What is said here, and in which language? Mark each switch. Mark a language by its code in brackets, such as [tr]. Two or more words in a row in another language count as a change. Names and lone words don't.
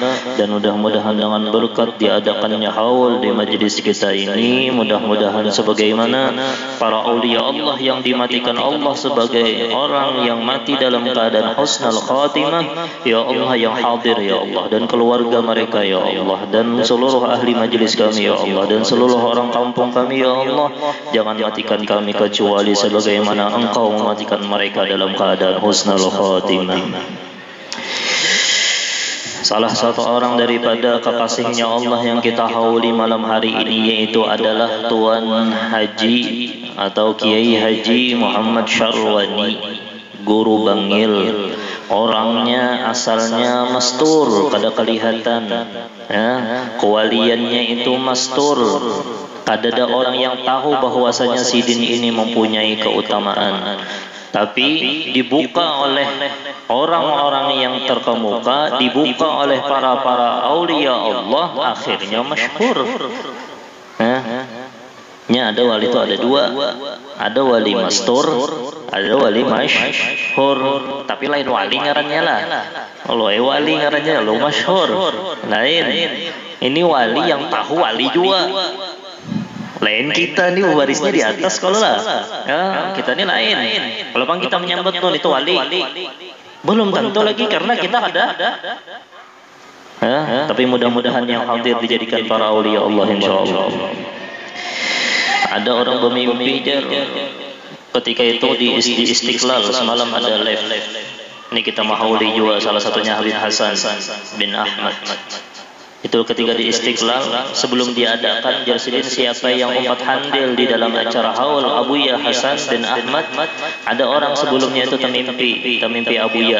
[id] Dan mudah-mudahan dengan berkat diadakannya haul di majlis kita ini, mudah-mudahan sebagaimana para [ar] أولياء الله [id] yang dimatikan Allah sebagai orang yang mati dalam keadaan [ar] حسن الخاتمة [id] ya Allah, yang hadir ya Allah, dan keluarga mereka ya Allah, dan seluruh ahli majlis kami ya Allah, dan seluruh orang kampung kami ya Allah, jangan matikan kami kecuali sebagaimana Engkau mematikan mereka dalam keadaan [ar] حسن الخاتمة. [id] Salah satu orang daripada kekasihnya Allah yang kita hauli malam hari ini yaitu adalah Tuan Haji atau Kiai Haji Muhammad Syarwani, Guru Bangil. Orangnya asalnya mastur, kada kelihatan ya, kewaliannya itu mastur. Kada ada orang yang tahu bahwasanya Sidin ini mempunyai keutamaan, tapi dibuka oleh orang-orang yang terkemuka, dibuka oleh para [ar] أولياء الله, [id] akhirnya masyhur. Ada wali itu ada dua, ada wali mastur, ada wali masyhur. [bjn] Tapi lain wali ngarannya lah. Kalau wali ngarannya lo masyhur. Lain. Ini wali yang tahu wali juga. Lain kita nih warisnya di atas kalau lah ya, kita nih lain. [id] Kalau bang kita menyambut tuh itu wali, belum tentu lagi karena kita ada ya, tapi mudah-mudahan yang hadir dijadikan para [ar] أولياء الله إن شاء الله. [id] Ada orang bermimpi ketika itu di Istiqlal semalam ada live. Ini kita mahauli juga salah satunya Habib Hasan bin Ahmad. Itu ketika di Istiqlal sebelum diadakan Jarsidin siapa yang umpat handil di dalam acara haul Abuya Hasan bin Ahmad, ada orang sebelumnya itu termimpi Abuya.